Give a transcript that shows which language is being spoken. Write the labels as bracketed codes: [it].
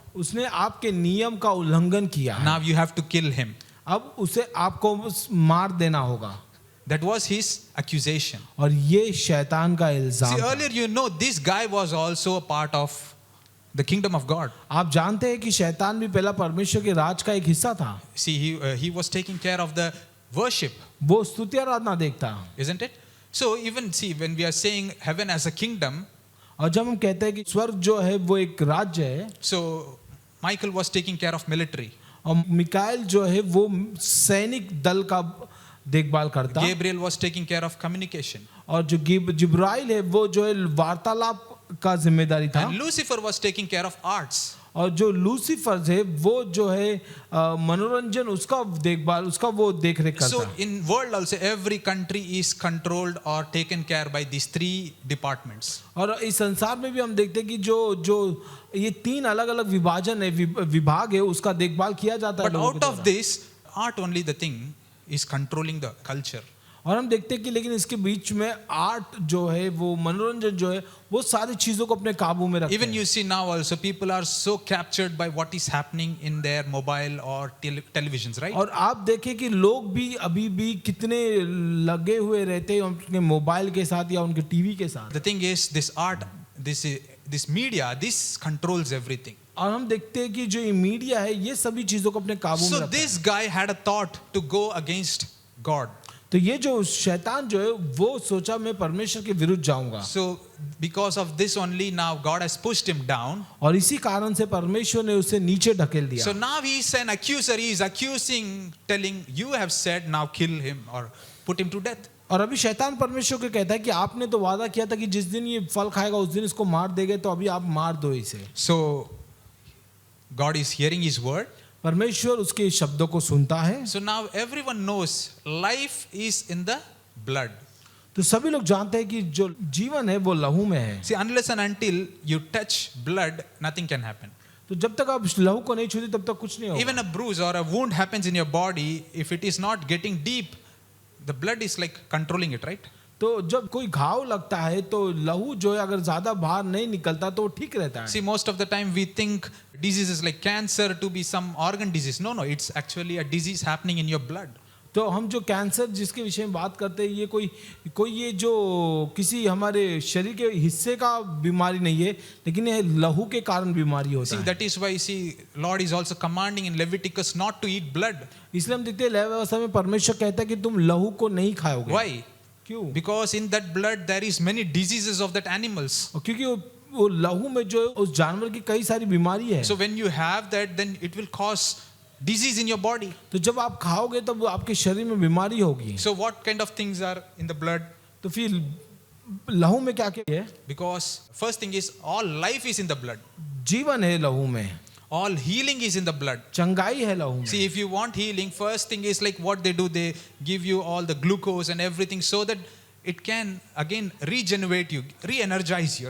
[hi] उसने आपके नियम का उल्लंघन किया. [en] Now you have to kill him. [hi] अब उसे आपको मार देना होगा. [en] That was his accusation. [hi] और ये शैतान का इल्जाम [en] See, [hi] था. [en] earlier you know this guy was also a part of the kingdom of God. [hi] आप जानते हैं कि शैतान भी पहला परमेश्वर के राज का एक हिस्सा था. [en] See, he was taking care of the worship, [hi] वो स्तुति आराधना देखता. [en] isn't it? So even see, when we are saying heaven as a kingdom, [hi] और जब हम कहते हैं कि स्वर्ग जो है वो एक राज्य है. [en] so Michael was taking care of military. [hi] और मिकाएल जो है वो सैनिक दल का देखभाल करता। [en] Gabriel was taking care of communication. [hi] और जो जिब्राइल है वो जो है वार्तालाप का जिम्मेदारी था। [en] And Lucifer was taking care of arts. [hi] और जो लूसीफर है वो जो है मनोरंजन उसका देखभाल उसका वो देख रेख करता। [en] So in world also every country is controlled or taken care by these three departments. [hi] और इस संसार में भी हम देखते हैं कि जो ये तीन अलग अलग विभाजन है विभाग है उसका देखभाल किया जाता है [en] But [hi] लोगों के [en] out of [hi] द्वारा। [en] this, art only the thing is controlling the culture. [hi] और हम देखते हैं कि लेकिन इसके बीच में आर्ट जो है वो मनोरंजन जो है वो सारी चीजों को अपने काबू में रखते [en] Even [hi] हैं। [en] you see now also people are so captured by what is happening in their mobile or televisions, right? [hi] और आप देखें कि लोग भी अभी भी कितने लगे हुए रहते हैं उनके मोबाइल के साथ या उनके टीवी के साथ। [en] The thing is, this art, this media, this controls everything. [hi] और हम देखते हैं कि जो ये मीडिया है ये सभी चीजों को अपने काबू में [en] So [hi] रखता है। [en] this guy had a thought to go against God. [hi] तो ये जो शैतान जो है वो सोचा मैं परमेश्वर के विरुद्ध जाऊंगा। [en] So because of this only now God has pushed him down. [hi] और इसी कारण से परमेश्वर ने उसे नीचे ढकेल दिया। [en] So now he is an accuser. He is accusing, telling, you have said, now kill him or put him to death. [hi] और अभी शैतान परमेश्वर को कहता है कि आपने तो वादा किया था कि जिस दिन ये फल खाएगा उस दिन इसको मार देंगे, तो अभी आप मार दो इसे। [en] So God is hearing his word. [hi] परमेश्वर उसके शब्दों को सुनता है। [en] So now everyone knows life is in the blood. [hi] तो सभी लोग जानते हैं कि जो जीवन है वो लहू में है। [en] See, unless and until you touch blood, nothing can happen. [hi] तो जब तक आप लहू को नहीं छूते तब तक कुछ नहीं होगा। [en] Even a bruise or a wound happens in your body, if it is not getting deep, the blood is like controlling it, right? [hi] तो जब कोई घाव लगता है तो लहू जो है अगर ज्यादा बाहर नहीं निकलता तो वो ठीक रहता है। [en] See, most of the time we think diseases like cancer to be some organ disease. No, it's actually a disease happening in your blood. [hi] तो हम जो कैंसर जिसके विषय में बात करते हैं ये कोई ये जो किसी हमारे शरीर के हिस्से का बीमारी नहीं है, लेकिन ये लहू के कारण बीमारी होता [en] See, [hi] है। [en] that is why Lord is also commanding in Leviticus not to eat blood. [hi] इसलिए हम देखते हैं लेवी व्यवस्था में परमेश्वर कहता है कि तुम लहू को नहीं खाओगे। [en] Why? [hi] क्यों? [en] Because in that blood there is many diseases of that animals. [hi] और क्योंकि वो लहू में जो है उस जानवर की कई सारी बीमारी है। [en] So when you have that, then it will cause disease in your body. [hi] तो जब आप खाओगे तब आपके शरीर में बीमारी होगी। [en] So what kind of things are in the blood? [hi] तो फिर लहू में क्या क्या है? [en] Because first thing is all life is in the blood. [hi] जीवन है लहू में, [en] All healing is in the blood. [hi] चंगाई है लहू में। [en] See, if you want healing, first thing is like what they do, they give you all the glucose and everything so that it can again regenerate you, re-energize you,